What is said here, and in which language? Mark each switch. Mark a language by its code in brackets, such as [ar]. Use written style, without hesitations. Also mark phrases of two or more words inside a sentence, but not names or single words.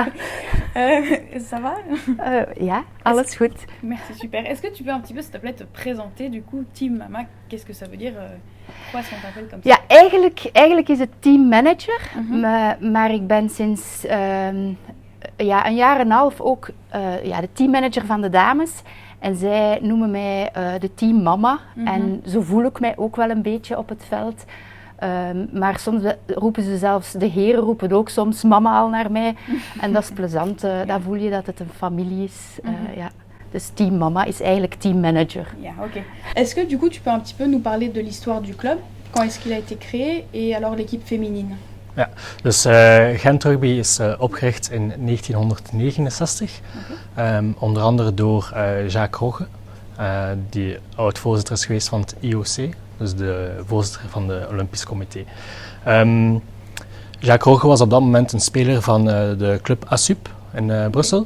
[fr] Ça va? [nl] Ja, alles goed. [fr] Merci, super. Est-ce que tu peux un petit peu, s'il te plaît, te présenter du coup, Team Mama, qu'est-ce que ça veut dire? Pourquoi est-ce qu'on t'appelle comme ça? [nl] Ja, eigenlijk is het teammanager, maar ik ben sinds een jaar en een half ook de teammanager van de dames. En zij noemen mij de teammama. En zo voel ik mij ook wel een beetje op het veld. Maar soms roepen ze zelfs, de heren roepen ook soms mama al naar mij. En dat is plezant, dan voel je dat het een familie is. Ja. Dus team mama is eigenlijk team manager. Ja, ok. [fr] Est-ce que du coup tu peux un petit peu nous parler de l'histoire du club? Quand est-ce qu'il a été créé et alors l'équipe féminine? [nl] Ja, dus Gent Rugby is opgericht in 1969. Onder andere door Jacques Rogge, die oud-voorzitter is geweest van het IOC. Dus de voorzitter van het Olympisch Comité. Jacques Rogge was op dat moment een speler van de club ASUP in Brussel.